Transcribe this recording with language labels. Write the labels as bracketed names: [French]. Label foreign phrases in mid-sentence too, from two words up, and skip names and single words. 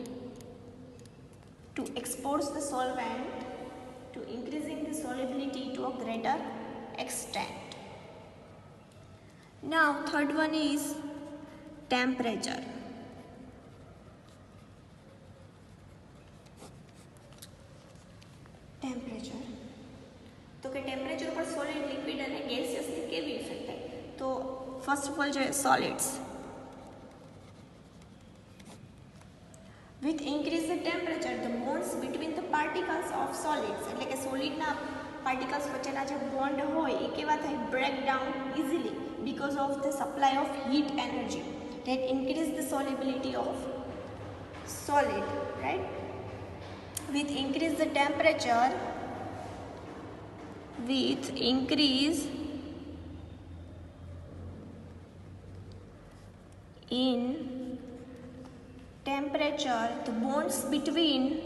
[English] To expose the solvent, to increasing the solubility to a greater extent. Now, third one is temperature. Temperature. [Hindi] तो कि टेम्परेचर पर सॉलिड, लिक्विड [Gujarati] અને ગેસિયસની કેવી ઇફેક્ટ થાય? તો [English] first of all [Gujarati] જોઈએ સોલિડ્સ. [English] With increase the temperature, the bonds between the particles of solids, [Gujarati] એટલે કે સોલિડના પાર્ટિકલ્સ વચ્ચેના જે બોન્ડ હોય એ કેવા થાય? [English] break down easily because of the supply of heat energy that increase the solubility of solid, right? With increase the temperature, with increase in temperature, the bonds between